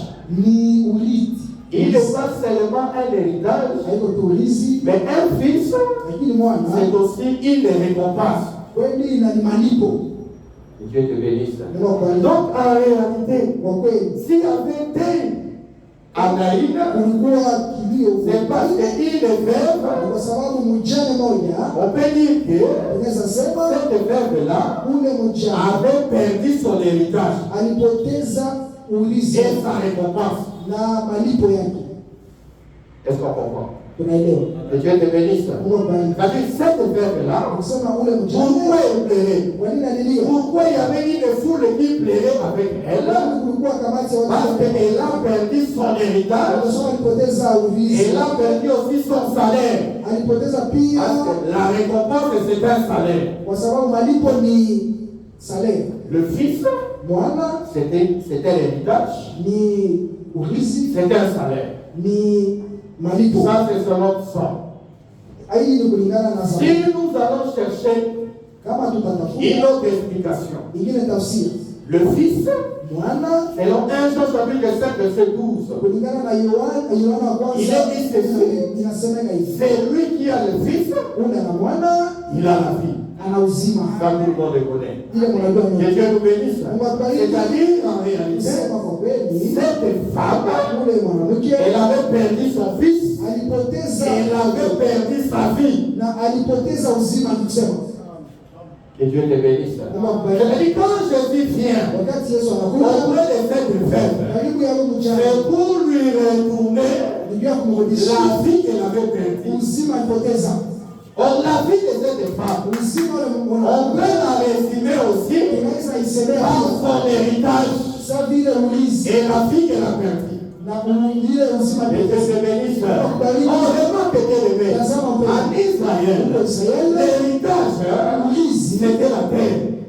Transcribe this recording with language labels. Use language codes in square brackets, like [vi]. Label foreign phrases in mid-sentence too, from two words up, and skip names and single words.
[sw] ni urithi. [fr] Il n'est pas seulement un héritage, [sw] Haiko tu urithi, [fr] mais un fils, [sw] lakini mwana [fr] c'est aussi une récompense. [sw] kweli na ni malipo. [fr] Que Dieu te bénisse. [sw] Mungu akubariki. [fr] Donc en réalité, [sw] Kwa kweli [fr] s'il y avait des Anaïs, [sw] kulikuwa kilio, [fr] c'est parce qu'il est veuve. [sw] kwa sababu mjane moja [fr] On peut dire que [sw] unaweza sema [fr] cette veuve-là [sw] ule mjane [fr] avait perdu son héritage [sw] alipoteza urithi [fr] et sa récompense. [sw] na malipo yake. [fr] Est-ce qu'on comprend? [sw] Tunaelewa? [fr] Que Dieu te bénisse. [sw] Mungu akubariki. [fr] C'est-à-dire, cette veuve-là, [sw] Kusema ule [fr] pourquoi [sw] mjane [fr] elle plairait? [sw] kwa nini alilia? [fr] Pourquoi il y avait une foule qui plairait avec elle? [sw] Kulikuwa kamati ya [fr] Parce [sw] watu [fr] qu'elle a perdu son héritage, [sw] wanasema alipoteza urithi, [fr] elle a perdu aussi son salaire. [sw] alipoteza pia [fr] Parce que la récompense, c'est un salaire. [sw] kwa sababu malipo ni salary. [fr] Le fils, [sw] Mwana [fr] c'était l'héritage, [sw] ni urithi, [fr] c'était un salaire. [sw] ni malipo. [fr] Ça, c'est selon ça. [sw] Hii ni kulingana na [fr] Si [sw] sababu. [fr] nous allons chercher [sw] Kama [fr] une [sw] tutatafuta [fr] autre explication, [sw] ingine tafsiri, [fr] le fils, [sw] mwana [fr] selon 1 Jean chapitre 7, verset 12, [sw] kulingana na Yohana wa [fr] Il [sw] kwanza [fr] est dit ceci. [sw] inasemeka hivi, [fr] c'est lui qui a le fils, [sw] ule na mwana [fr] il a la vie. [sw] ana uzima. [fr] Ça, tout le monde le connaît. [sw] Ile mnajua [fr] Que [sw] mimi. [fr] Dieu nous bénisse. C'est-à-dire, en réalité, [sw] Kusema kwa kweli, [fr] cette femme, [sw] ule mwanamke [fr] elle avait perdu son fils, [sw] alipoteza [fr] elle avait perdu sa vie. [sw] na alipoteza uzima, nikusema. [fr] Que Dieu te bénisse. C'est-à-dire, quand Jésus vient [sw] Wakati Yesu anakuja [fr] auprès de cette femme, [sw] karibu ya huyu mjane, [fr] c'est pour lui retourner [sw] ndio kumrudishia [fr] la vie qu'elle avait perdue. [sw] uzima alipoteza. [fr] Or, la vie de cette femme, [sw] Uzima ule [fr] on [sw] mwana [fr] peut la résumer aussi [sw] tunaweza isemea [fr] par son héritage. Et la vie qu'elle a perdue. Et Dieu te bénisse. On remarque que en Israël, l'héritage, c'était la terre.